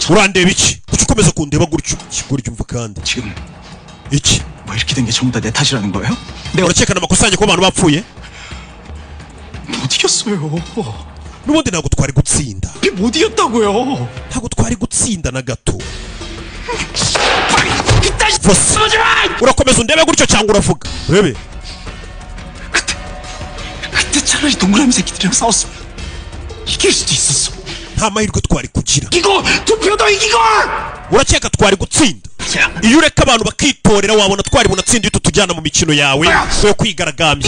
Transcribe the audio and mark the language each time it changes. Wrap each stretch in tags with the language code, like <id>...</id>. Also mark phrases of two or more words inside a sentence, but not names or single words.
<rw>urandeba iki kuki ukomeza kundeba gutyo kigoryo umva kandi</rw> <ko>지금</ko> <rw>iki</rw> <ko>뭐 이렇게 된 게 전부 다 내 탓이라는 거예요? 내가</ko> <rw>urakekana amakosa yanjye ko abantu bapfuye</rw> <ko>못 이겼어요.</ko> <rw>n'ubundi ntabwo twari gutsinda</rw> <ko>못 이겼다고요.</ko> <rw>ntabwo twari gutsinda na gato urakomeza undebe gutyo cyangwa uravuga urebe</rw> <ko>그때 차라리 동그라미 새끼들이랑 싸웠으면 이길 수도 있었어.</ko> <rw>nta mahirwe twari kugira.</rw> <ko>이거 투표도 이기고.</ko> <rw>Urakeka twari gutsinda? Iyo ureka abantu bakitorera wabona twari bunatsinda iyo tujyana mu mikino yawe yo kwigaragambya.</rw>